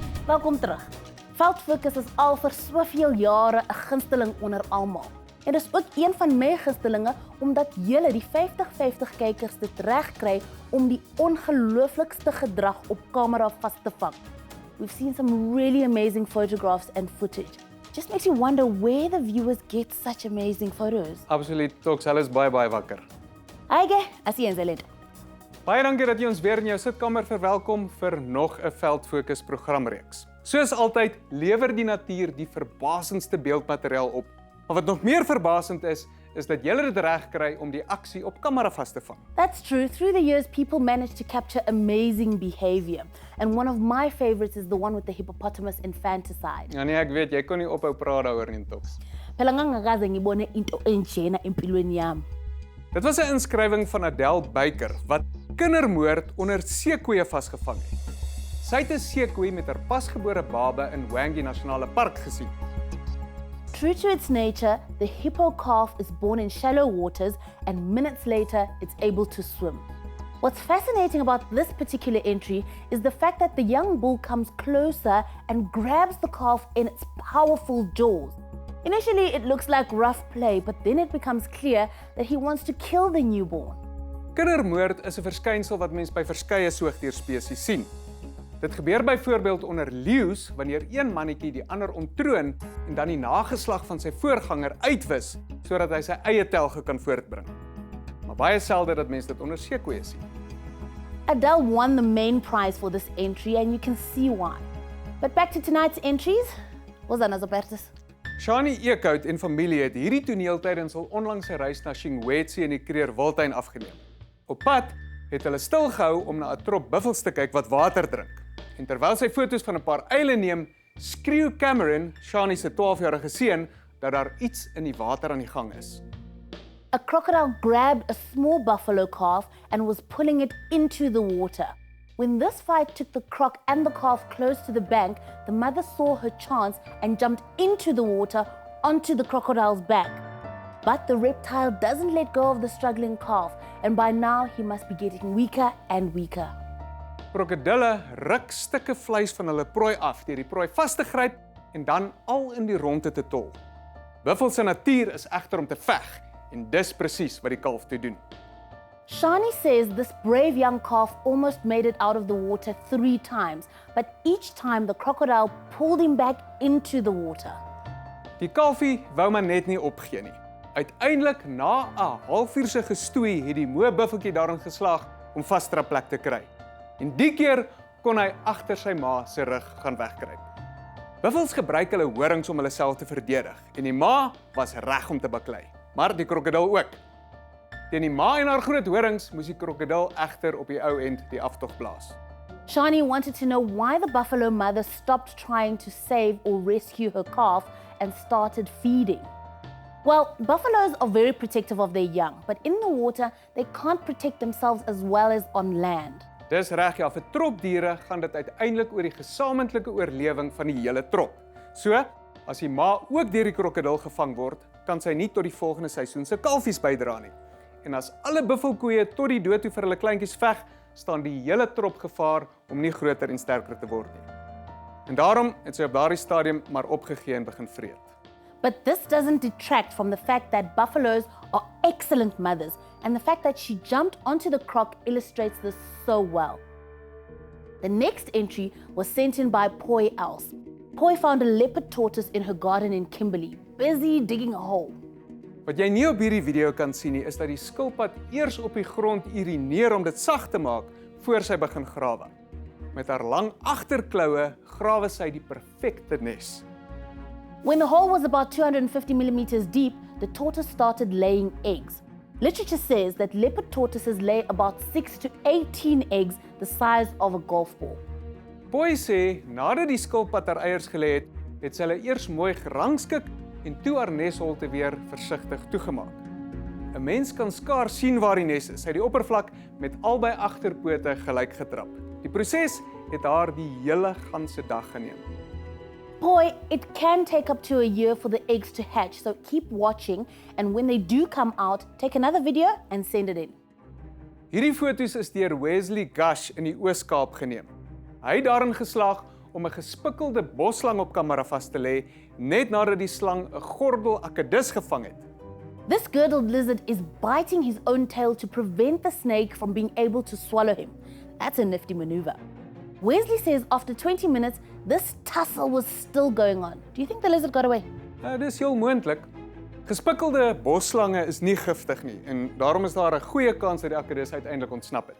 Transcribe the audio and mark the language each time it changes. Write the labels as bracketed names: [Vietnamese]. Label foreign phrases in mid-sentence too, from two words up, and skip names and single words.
[Afrikaans] Welkom terug. Veldfokus is al vir soveel jare 'n gunsteling onder almal. En dis ook een van my gunstelinge omdat julle die 50-50 kykers dit reg kry om die ongelooflikste gedrag op kamera vas te vang. [English] We've seen some really amazing photographs and footage. Just makes you wonder where the viewers get such amazing photos. [Afrikaans] Absoluut, Toks, hulle is baie wakker. Aige, as jy eens lid. Baie dankie dat jy ons weer in jou sitkamer verwelkom vir nog 'n Veldfokus programreeks. Soos altyd lewer die natuur die verbasendste beeldmateriaal op. Maar wat nog meer verbasend is dat julle dit reg kry om die aksie op kamera vas te vang. [English] That's true. Through the years, people managed to capture amazing behavior. And one of my favorites is the one with the hippopotamus infanticide. [Afrikaans] Ja nee, ek weet, jy kon nie ophou praat daaroor nie, Toks. [Zulu] Phela ngangakaze ngibone into enjena empilweni yami. [Afrikaans] Dit was 'n inskrywing van Adele Baker wat kindermoord onder seekoeie vasgevang het. Sy het 'n seekoei met haar pasgebore baba in Wangi Nasionale Park gesien. [English] True to its nature, the hippo calf is born in shallow waters and minutes later it's able to swim. What's fascinating about this particular entry is the fact that the young bull comes closer and grabs the calf in its powerful jaws. Initially, it looks like rough play, but then it becomes clear that he wants to kill the newborn. [Afrikaans] Kindermoord is 'n verskynsel wat mens by verskeie soogdierspesies sien. Dit gebeur byvoorbeeld onder leeu's wanneer een mannetjie die ander ontroon en dan die nageslag van sy voorganger uitwis sodat hy sy eie telge kan voortbring. Maar baie selde dat mense dit onder seekoeie sien. [English] Adele won the main prize for this entry and you can see why. But back to tonight's entries. Was dat as apertus? [Afrikaans] Shani Eekhout en familie het hierdie toneel tydens hul onlangse reis na Shingwetsi in die Kruger Wildtuin afgeneem. Op pad het hulle stil gehou om na 'n trop buffels te kyk wat water drink. En terwyl sy foto's van 'n paar uile neem, skreeu Cameron, Shani se 12-jarige seun, dat daar iets in die water aan die gang is. [English] A crocodile grabbed a small buffalo calf and was pulling it into the water. When this fight took the croc and the calf close to the bank, the mother saw her chance and jumped into the water onto the crocodile's back. But the reptile doesn't let go of the struggling calf, and by now he must be getting weaker and weaker. [Afrikaans] Krokodille ruk stukke vleis van hulle prooi af deur die prooi vas te gryp en dan al in die ronde te tol. Buffels se natuur is egter om te veg en dis presies wat die kalf toe doen. [English] Shani says this brave young calf almost made it out of the water 3 times, but each time the crocodile pulled him back into the water. [Afrikaans] Die kalfie wou maar net nie opgee nie. Uiteindelik na 'n halfuur se gestoei het die moe buffeltjie daarin geslaag om vaste plek te kry. En die keer kon hy agter sy ma se rug gaan wegkruip. Buffels gebruik hulle horings om hulle self te verdedig en die ma was reg om te baklei, maar die krokodil ook. Teen die ma en haar groot horings moes die krokodil egter op die ou end die aftog blaas. [English] Shani wanted to know why the buffalo mother stopped trying to save or rescue her calf and started feeding. Well, buffaloes are very protective of their young, but in the water, they can't protect themselves as well as on land. [Afrikaans] Dis reg, ja, vir tropdiere gaan dit uiteindelik oor die gesamentlike oorlewing van die hele trop. So, as die ma ook deur die krokodil gevang word, kan sy nie tot die volgende seisoen se kalfies bydra nie. En as alle buffelkoeie tot die dood toe vir hulle kleintjies veg, staan die hele trop gevaar om nie groter en sterker te word nie. En daarom het sy op daardie stadium maar opgegee en begin vreet. [English] But this doesn't detract from the fact that buffaloes are excellent mothers, and the fact that she jumped onto the croc illustrates this so well. The next entry was sent in by Poi Els. Poi found a leopard tortoise in her garden in Kimberley, busy digging a hole. [Afrikaans] Wat jy nie op hierdie video kan sien nie, is dat die skilpad eers op die grond urineer om dit sag te maak voor sy begin grawe. Met haar lang agterkloue grawe sy die perfekte nes. [English] When the hole was about 250 millimeters deep, the tortoise started laying eggs. Literature says that leopard tortoises lay about 6 to 18 eggs the size of a golf ball. [Afrikaans] Poi sê, nadat die skilpad haar eiers gelê het, het sy hulle eers mooi gerangskik en toe haar nesholte weer versigtig toegemaak. 'n Mens kan skaars sien waar die nes is. Sy het die oppervlak met albei agterpote gelyk getrap. Die proses het haar die hele ganse dag geneem. [English] Poi, it can take up to a year for the eggs to hatch, so keep watching, and when they do come out, take another video and send it in. [Afrikaans] Hierdie foto's is deur Wesley Gash in die Oos-Kaap geneem. Hy het daarin geslaag om 'n gespikkelde bosslang op kamera vas te lê net nadat die slang 'n gordel akedus gevang het. [English] This girdled lizard is biting his own tail to prevent the snake from being able to swallow him. That's a nifty maneuver. Wesley says after 20 minutes, this tussle was still going on. Do you think the lizard got away? [Afrikaans] Dis heel moontlik. Gespikkelde bosslange is nie giftig nie en daarom is daar 'n goeie kans dat die akedus uiteindelik ontsnap het.